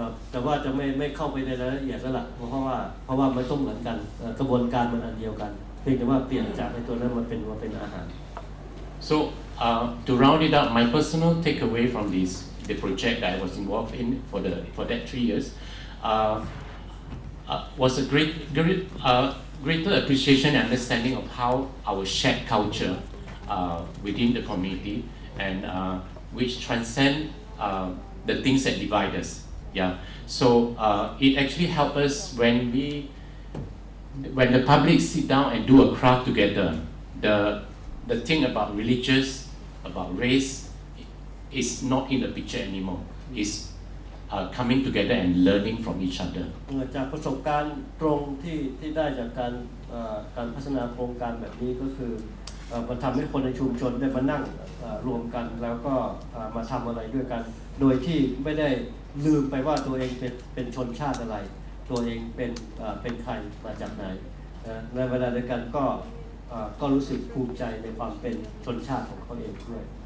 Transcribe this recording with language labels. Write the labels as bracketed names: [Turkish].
[Thai] แต่ว่าจะไม่เข้าไปในรายละเอียดแล้วล่ะเพราะว่ามันต้องเหมือนกันกระบวนการมันอันเดียวกันเพียงแต่ว่าเปลี่ยนจากในตัวนั้นมาเป็นอาหาร [English] So to round it up, my personal takeaway from the project that I was involved in for that 3 years was a greater appreciation and understanding of how our shared culture within the community and which transcend the things that divide us. Yeah. So it actually helps us when the public sit down and do a craft together. The thing about religious, about race, is not in the picture anymore. It's coming together and learning from each other. [Thai] จากประสบการณ์ตรงที่ได้จากการพัฒนาโครงการแบบนี้ก็คือมันทำให้คนในชุมชนได้มานั่งรวมกันแล้วก็มาทำอะไรด้วยกันโดยที่ไม่ได้ลืมไปว่าตัวเองเป็นชนชาติอะไรตัวเองเป็นใครมาจากไหนในเวลาเดียวกันก็รู้สึกภูมิใจในความเป็นชนชาติของเขาเองด้วย